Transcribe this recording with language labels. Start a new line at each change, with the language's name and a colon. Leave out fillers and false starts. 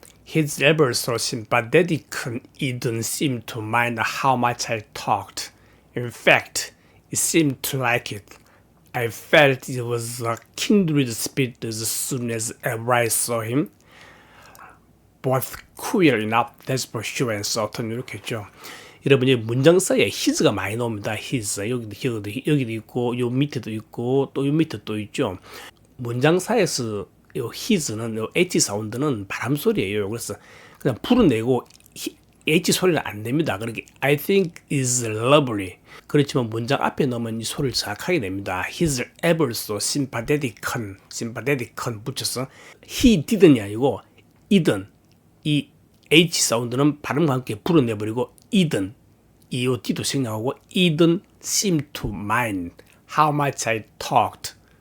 English: He's ever so sympathetic, and he didn't seem to mind how much I talked. In fact, he seemed to like it. I felt it was a kindred spirit as soon as ever I saw him. Both queer enough, that's for sure and certain.
Korean: 이렇게 했죠. 여러분, 이 문장 사이에 his가 많이 나옵니다. his. 여기도 있고, 요 밑에도 있고, 또 요 밑에 또 있죠. 문장 사이에서 요 his는, 요 h 사운드는 바람 소리예요. 그래서 그냥 불어내고 h 소리는 안 냅니다. 그러니까
English: I think is lovely.
Korean: 그렇지만 문장 앞에 넣으면 이 소리를 정확하게 냅니다.
English: He's ever so sympathetic
Korean: 붙여서
English: he didn't
Korean: 이 아니고
English: didn't.
Korean: 이 h 사운드는 발음과 함께 불어내버리고
English: didn't.
Korean: 이 d도 생략하고
English: didn't seem to mind how much I talked.